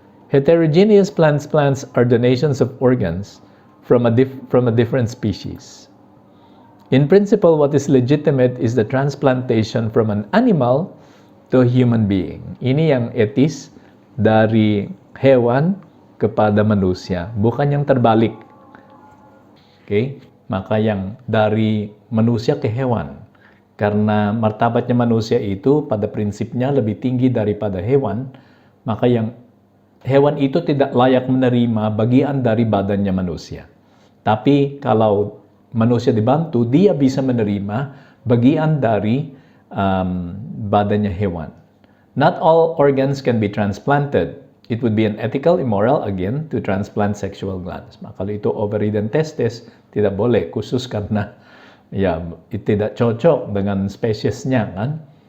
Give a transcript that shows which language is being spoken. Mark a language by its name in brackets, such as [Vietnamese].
[English] Heterogeneous transplants are donations of organs from a different species. In principle, what is legitimate is the transplantation from an animal to a human being. [Indonesian] Ini yang etis dari hewan kepada manusia, bukan yang terbalik. Okay? Maka yang dari manusia ke hewan. Karena martabatnya manusia itu pada prinsipnya lebih tinggi daripada hewan, maka yang hewan itu tidak layak menerima bagian dari badannya manusia. Tapi kalau manusia dibantu, dia bisa menerima bagian dari badannya hewan. [English] Not all organs can be transplanted. It would be unethical, immoral, again, to transplant sexual glands. [Indonesian] Kalau itu ovary dan testes, tidak boleh, khusus karena tidak cocok dengan spesiesnya, kan?